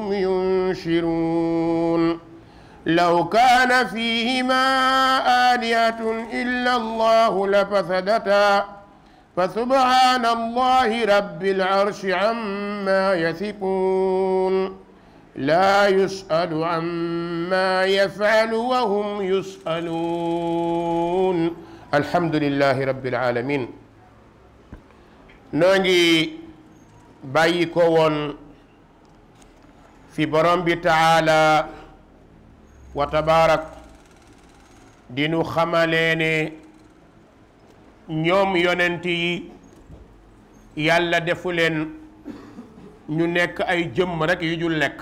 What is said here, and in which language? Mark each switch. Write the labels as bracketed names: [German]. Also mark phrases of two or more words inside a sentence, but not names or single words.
[Arabic] ينشرون لو كان فيهما آلهة إلا الله لفسدتا فسبحان الله رب العرش عما يصفون لا يسأل عما يفعل وهم يسألون الحمد لله رب العالمين. [Wolof] noo ngi bàyyi ko woon fi borom bi [Arabic] تعالى وتبارك [Wolof] dinu xamalee ne ñoom yonent yi yàlla defu leen ñu nekk ay jëmm rekk yu jul lekk.